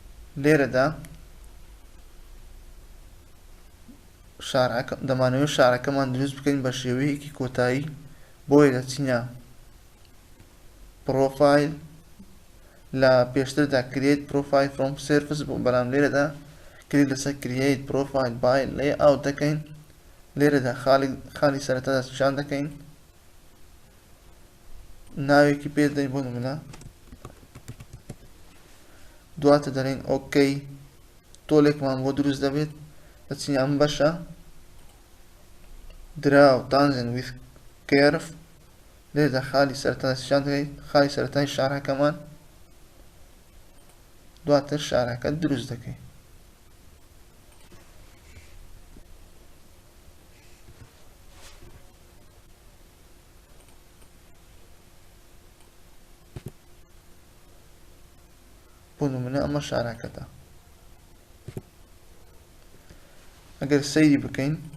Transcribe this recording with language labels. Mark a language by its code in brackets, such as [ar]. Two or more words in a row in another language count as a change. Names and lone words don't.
[ckb] لێرەدا شارعەکە دەمانەوێت شارەکەمان دروست بکەین بە شێوەیەکی کۆتایی بۆیە دەچینە پرۆفایل لە پێشتردا [en] create profile from surface [ckb] بەڵام لێرەدا کلیک لەسەر [en] create profile by layout [ckb] دەکەین لێرەدا خاڵی سەرەتا دەستنیشان دەکەین ناوێکی پێ دەین بۆ نمونە دواتە دەڵێن ئۆکەی تۆڵێکمان بۆ دروست دەبێت دەچین ئەم بەشە [en] draw tangent with curve [ckb] لێرەدا خاڵی سەرەتا دەستنیشان دەکەین خاڵی سەرەتای شارەکەمان دواتر شارەکە دروست دەکەین بۆ نمونە ئەمە شارەکەتە ئەگەر سەیری بکەین